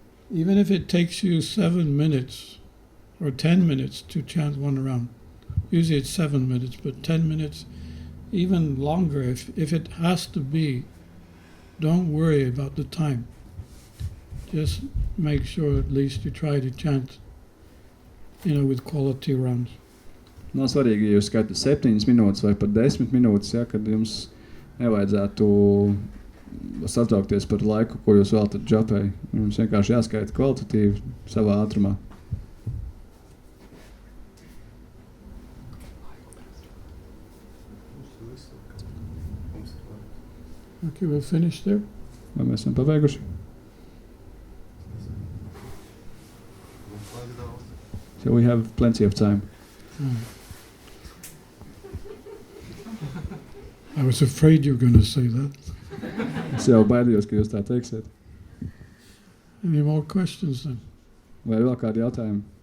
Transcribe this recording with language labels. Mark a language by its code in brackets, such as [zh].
[en] Even if it takes you 7 minutes or 10 minutes to chant one round. Usually it's 7 minutes, but 10 minutes, even longer. If it has to be, don't worry about the time. Just make sure at least you try to chant, with quality rounds. [lv] Nav svarīgi, ja jūs skaitat 7 minūtes vai pat 10 minūtes, ja, kad jums nevajadzētu satraukties par laiku, ko jūs veltat džapai. Jums vienkārši jāskaita kvalitatīvi savā ātrumā. [en] Okay, we'll finish there. [lv] Vai mēs esam pabeiguši? [en] So we have plenty of time. I was afraid you were going to say that. [lv] Es jau baidījos, ka jūs tā teiksiet. [en] Any more questions then? [lv] Vai ir vēl kādi jautājumi?